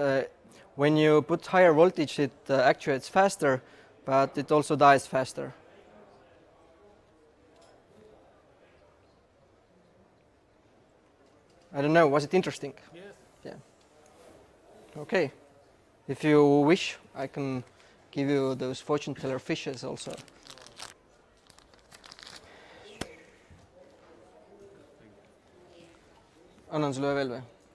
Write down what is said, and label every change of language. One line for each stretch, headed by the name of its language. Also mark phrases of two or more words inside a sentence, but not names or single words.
English: yeah, when you put higher voltage, it actuates faster, but it also dies faster. I don't know, was it interesting? Yes. Yeah. Okay. If you wish, I can give you those fortune teller fishes also.
Estonian: Annan sulle veel või?